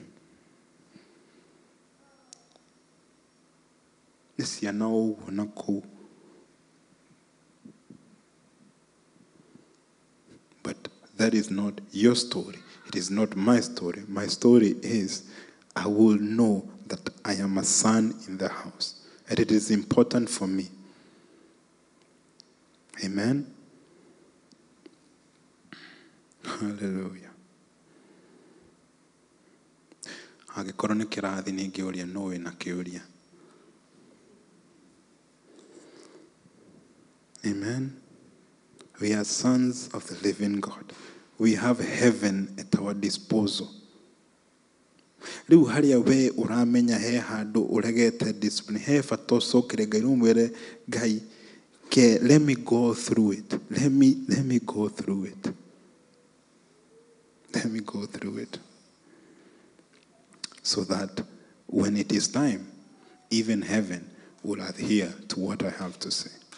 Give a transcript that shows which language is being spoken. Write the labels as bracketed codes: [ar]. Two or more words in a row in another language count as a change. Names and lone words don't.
[en] But that is not your story. It is not my story. My story is, I will know that I am a son in the house. And it is important for me. Amen? Hallelujah. [ki] Angĩkorwo nĩ kĩrathi nĩngĩũria no wĩna kĩũria. [en] Amen. We are sons of the living God. We have heaven at our disposal. [ki] Riu haria we uramenya he handu uregete discipline, he bata ucokere Ngai umwire Ngai, [en] let me go through it. Let me go through it. Let me go through it. So that when it is time, even heaven will adhere to what I have to say.